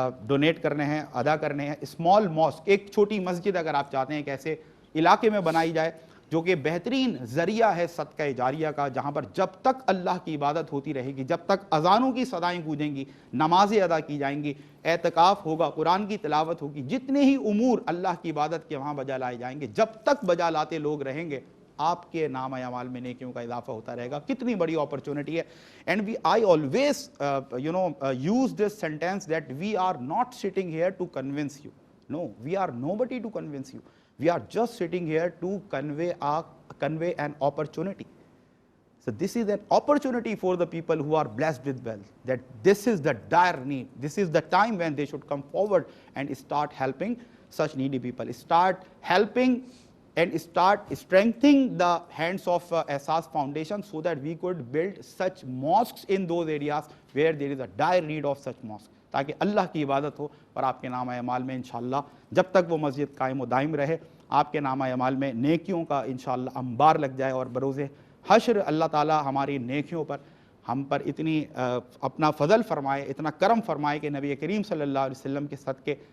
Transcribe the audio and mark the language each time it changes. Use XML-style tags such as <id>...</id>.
<ur>Donate کرنے ہیں، ادا کرنے ہیں۔ اسمال ماسک، ایک چھوٹی مسجد اگر آپ چاہتے ہیں کہ ایسے علاقے میں بنائی جائے جو کہ بہترین ذریعہ ہے صدقہ جاریہ کا، جہاں پر جب تک اللہ کی عبادت ہوتی رہے گی، جب تک اذانوں کی صدائیں گونجیں گی، نمازیں ادا کی جائیں گی، اعتکاف ہوگا، قرآن کی تلاوت ہوگی، جتنے ہی امور اللہ کی عبادت کے وہاں بجا لائے جائیں گے، جب تک بجا لاتے لوگ رہیں گے، آپ کے نام اعمال میں نیکیوں کا اضافہ ہوتا رہے گا۔ کتنی بڑی اپرچونٹی ہے۔ And</ur> <en>I always use this sentence that we are not sitting here to convince you. No, we are nobody to convince you. We are just sitting here to convey an opportunity. So this is an opportunity for the people who are blessed with wealth, that this is the dire need. This is the time when they should come forward and start helping such needy people. Start helping and start strengthening the hands of Ehsaas Foundation so that we could build such mosques in those areas where there is a dire need of such mosques.</en> <ur>تاکہ اللہ کی عبادت ہو اور آپ کے نام اعمال میں انشاءاللہ جب تک وہ مسجد قائم و دائم رہے، آپ کے نام اعمال میں نیکیوں کا انشاءاللہ انبار لگ جائے، اور بروز حشر اللہ تعالی ہماری نیکیوں پر ہم پر اتنی اپنا فضل فرمائے، اتنا کرم فرمائے کہ نبی کریم صلی اللہ علیہ وسلم کے صدقے</ur>